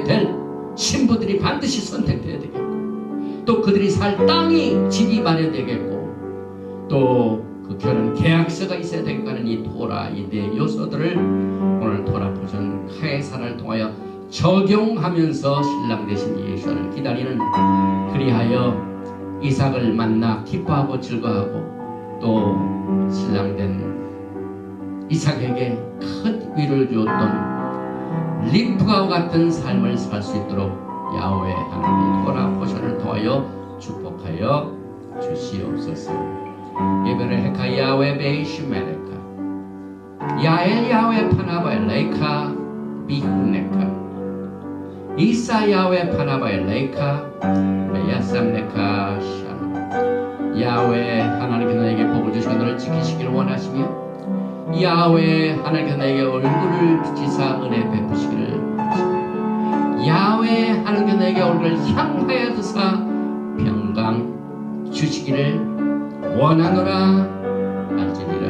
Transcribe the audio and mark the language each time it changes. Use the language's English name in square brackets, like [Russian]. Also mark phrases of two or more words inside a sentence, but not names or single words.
[Korean] 될 신부들이 반드시 선택되어야 되겠고 또 그들이 살 땅이 집이 마련되겠고 또 그 결혼 계약서가 있어야 되겠고 하는 이 토라 이 네 요소들을 오늘 토라 포션 카에사라를 통하여 적용하면서 신랑 되신 예수를 기다리는 그리하여 이삭을 만나 기뻐하고 즐거워하고 또 신랑된 이삭에게 큰 위로를 주었던 리브가와 같은 삶을 살 수 있도록 야훼 하나님 토라 포션을 통하여 축복하여 주시옵소서. [Hebrew] יברכך יהוה וישמרך יאר יהוה פניו אליך ויחנך ישא יהוה פניו אליך וישם לך שלום. [Korean] 야훼 하나님께서 나에게 복을 주시고 너를 지키시기를 원하시며 야훼 하나님께서 나에게 얼굴을 비치사 은혜 베푸시기를 원하시며 야훼 하나님께서 나에게 얼굴을 향하여 두사 평강 주시기를 원하노라 알지니라.